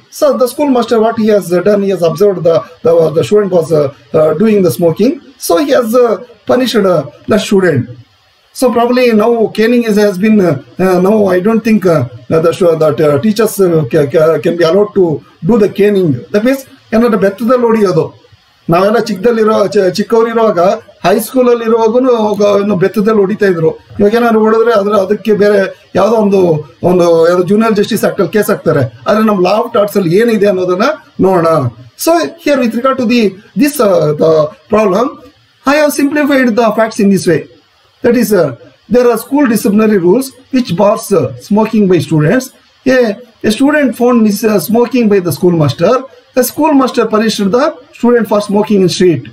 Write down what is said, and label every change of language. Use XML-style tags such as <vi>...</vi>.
<en>So the schoolmaster, what he has done, he has observed the student was doing the smoking. So he has punished the student. So probably now caning has been now I don't think that teachers can be allowed to do the caning. That means</en> <kn>ಏನಾದ್ರು ಬೆತ್ತದಲ್ಲಿ ಹೊಡಿಯೋದು. ನಾವೆಲ್ಲ ಚಿಕ್ಕವರಿರುವಾಗ ಹೈಸ್ಕೂಲಲ್ಲಿ ಇರುವಾಗೂ ಬೆತ್ತದಲ್ಲಿ ಹೊಡಿತಾ ಇದ್ರು. ಇವಾಗ ಏನಾದ್ರು ಹೊಡೆದ್ರೆ ಅದಕ್ಕೆ ಬೇರೆ ಯಾವುದೋ ಒಂದು ಜೂನಿಯರ್ ಜಸ್ಟಿಸ್ ಆಕ್ಟ್ ಅಲ್ಲಿ ಕೇಸ್ ಹಾಕ್ತಾರೆ. ಆದ್ರೆ ನಮ್ಮ ಲಾ ಆಫ್ ಟಾರ್ಟ್ಸ್ ಅಲ್ಲಿ ಏನಿದೆ ಅನ್ನೋದನ್ನ ನೋಡೋಣ.</kn> <en>So here with regard to this problem, I have simplified the facts in this way. That is, there are school disciplinary rules which bars smoking by students. A student found smoking by the schoolmaster. The schoolmaster punished the student for smoking in street.</en>